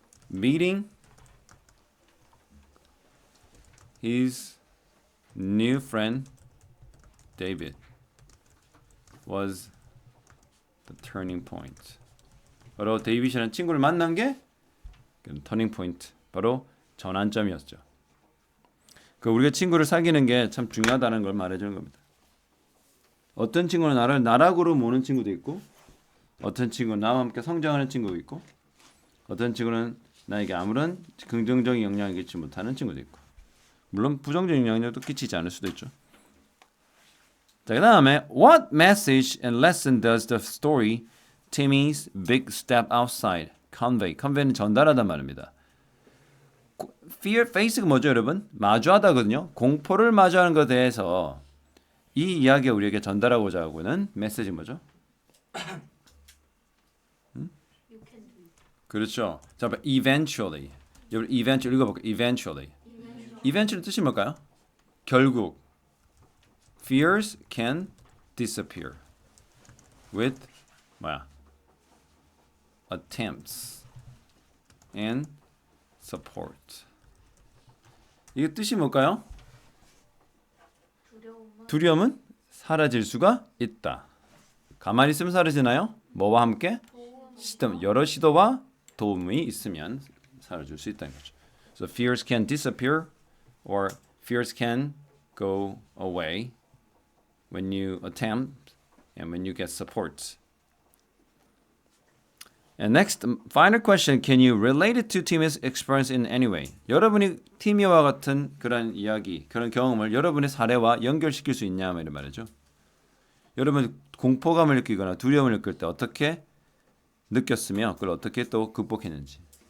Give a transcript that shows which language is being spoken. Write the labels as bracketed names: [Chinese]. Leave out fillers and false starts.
[English] Meeting his new friend David was the turning point. [Korean] 바로 데이빗이라는 친구를 만난 게 터닝 포인트, 바로 전환점이었죠. 그 우리가 친구를 사귀는 게 참 중요하다는 걸 말해주는 겁니다. 어떤 친구는 나를 나락으로 모는 친구도 있고, 어떤 친구는 나와 함께 성장하는 친구도 있고, 어떤 친구는 나에게 아무런 긍정적인 영향을 끼치지 못하는 친구도 있고, 물론 부정적인 영향도 끼치지 않을 수도 있죠. 자, 그 다음에 [English] What message and lesson does the story Timmy's Big Step Outside convey? [Korean] convey는 전달하단 말입니다. Fear, face가 뭐죠, 여러분? 마주하다거든요. 공포를 마주하는 것에 대해서 이 이야기가 우리에게 전달하고자 하고는 메시지 뭐죠? [English] You can do it. [Korean] 그렇죠. 자, eventually. 여러분, eventually 읽어볼게요. eventually. eventually 뜻이 뭘까요? 결국. [English] Fears can disappear with [Korean] 뭐야? [English] attempts and support. [Korean] 이게 뜻이 뭘까요? 두려움은 사라질 수가 있다. 가만히 있으면 사라지나요? 뭐와 함께? 여러 시도와 도움이 있으면 사라질 수 있다는 거죠. [English] So fears can disappear or fears can go away when you attempt and when you get support. And next, final question. Can you relate it to Timmy's experience in any way? [Korean] 여러분이 티미와 같은 그런 이야기, 그런 경험을 여러분의 사례와 연결시킬 수 있냐 이런 말이죠. 여러분 공포감을 느끼거나 두려움을 느낄 때 어떻게 느꼈으며 그걸 어떻게 또 극복했는지.